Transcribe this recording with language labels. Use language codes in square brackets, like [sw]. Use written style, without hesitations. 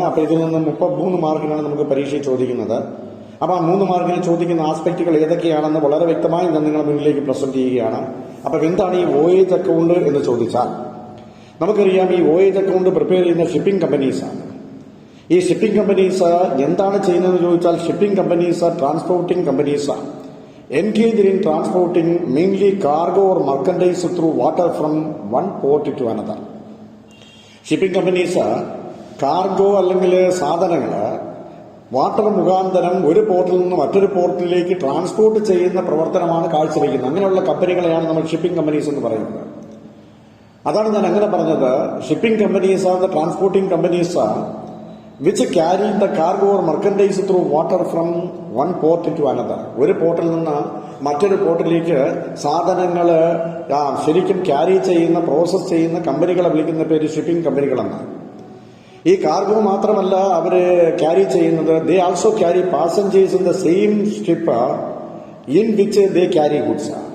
[ml] അപ്പോൾ ഇതിൽ നിന്ന് 33 മാർക്കിനാണ് നമുക്ക് പരീക്ഷ ചോദിക്കുന്നത്. അപ്പോൾ ആ 3 മാർക്കിന് ചോദിക്കുന്ന ആസ്പെക്റ്റുകൾ ഏതൊക്കെയാണെന്ന് വളരെ വ്യക്തമായി ഞാൻ നിങ്ങളുടെ മുന്നിലേക്ക് പ്രസന്റ് ചെയ്യുകയാണ്. അപ്പോൾ എന്താണ് ഈ OH അക്കൗണ്ട് എന്ന് ചോദിച്ചാൽ, നമുക്കറിയാം ഈ OH അക്കൗണ്ട് പ്രിപ്പയർ ചെയ്യുന്ന ഷിപ്പിംഗ് കമ്പനീസാണ്. ഈ ഷിപ്പിംഗ് കമ്പനീസ് എന്താണ് ചെയ്യുന്നതെന്ന് ചോദിച്ചാൽ, shipping companies transporting കമ്പനീസാണ്. [en] Engaged in transporting mainly cargo or merchandise through water from one port to another. [ml] Shipping companies cargo അല്ലെങ്കിൽ സാധനങ്ങൾ വാട്ടർ മുഖാന്തരം ഒരു പോർട്ടിൽ നിന്ന് മറ്റൊരു പോർട്ടിലേക്ക് ട്രാൻസ്പോർട്ട് ചെയ്യുന്ന പ്രവർത്തനമാണ് കാഴ്ചവെക്കുന്നത്. അങ്ങനെയുള്ള കമ്പനികളെയാണ് നമ്മൾ ഷിപ്പിംഗ് കമ്പനീസ് എന്ന് പറയുന്നത്. അതാണ് ഞാൻ അങ്ങനെ പറഞ്ഞത്. [en] Shipping companies are the transporting companies which carry the cargo or merchandise through water from one port to another. [ml] ഒരു പോർട്ടിൽ നിന്ന് മറ്റൊരു പോർട്ടിലേക്ക് സാധനങ്ങൾ ശരിക്കും ക്യാരി ചെയ്യുന്ന, പ്രോസസ് ചെയ്യുന്ന കമ്പനികളെ വിളിക്കുന്ന പേര് ഷിപ്പിംഗ് കമ്പനികളെന്നാണ്. ഈ കാർഗോ മാത്രമല്ല അവര് ക്യാരി ചെയ്യുന്നത്, [en] They also carry passengers in the same ship in which they carry goods.